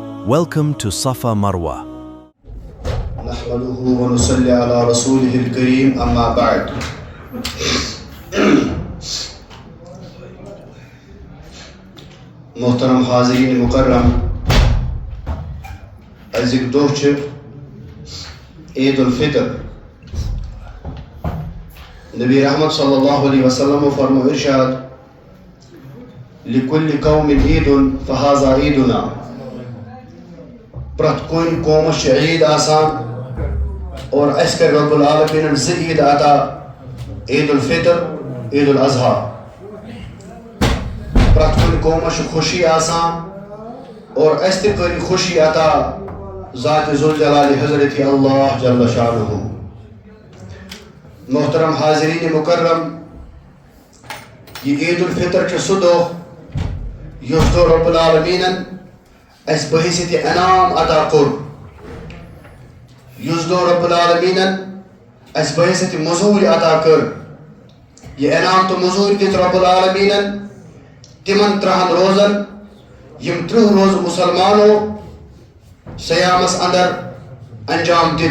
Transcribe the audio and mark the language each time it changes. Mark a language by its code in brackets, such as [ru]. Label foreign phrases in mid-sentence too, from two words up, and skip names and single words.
[en] Welcome to Safa Marwa. [ar] نحمده ونصلي على رسوله الكريم أما بعد. [ks] محترم حاضرین مکرم، أزيك دۄہ چھُ عید الفطر. نبی رحمت [ar] صلی اللہ علیہ وسلم [ks] فرمو ارشاد [ar] لِكُلِّ قوم عید فهذا عیدنا. [ks] پرٛٮ۪تھ کُنہِ قومس چھِ عید آسان اور اَسہِ کَرِ رب العالمیٖنن زٕ عید عطا، عید الفطر، عید الاضحیٰ. پرٛٮ۪تھ کُنہِ قومس چھِ خوشی آسان اور اَسہِ تہِ کٔرۍ خوشی عطا ذاتِ ذوالجلال حضرت اللہ [ar] جل شانہ. [ks] محترم حاضرین مکرم، یہ عید الفطر چھُ سُہ دۄہ یُس دۄہ رب العالمیٖنن اَسہِ بحیثیت انعام عطا کوٚر، یُس دۄہ رب العالمیٖنن اَسہِ بحیثیت مٔزوٗرۍ عطا کٔر. یہِ انعام تہٕ مٔزوٗرۍ دِتھ رب العالمیٖنن تِمن 3 روزن یِم 30 روزٕ مُسلمانو سیامس اندر انجام دِتھ.